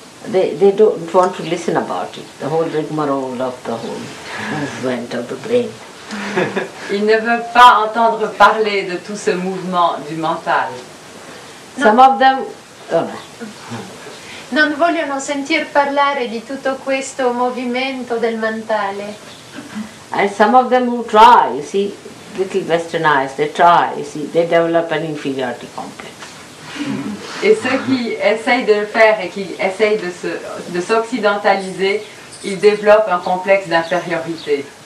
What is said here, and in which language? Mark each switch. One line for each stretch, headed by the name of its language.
English: They don't want to listen about it, the whole rigmarole of the whole movement of the brain.
French: Ils ne veulent pas entendre parler de tout ce mouvement du mental.
English: Some of them,
Italian: Non vogliono sentir parlare di tutto questo movimento del mentale.
English: and some of them who try, you see, little westernized, they try, you see, they develop an inferiority complex.
French: Et ceux qui essayent de le faire et qui essayent de s'occidentaliser, ils développent un complexe d'infériorité.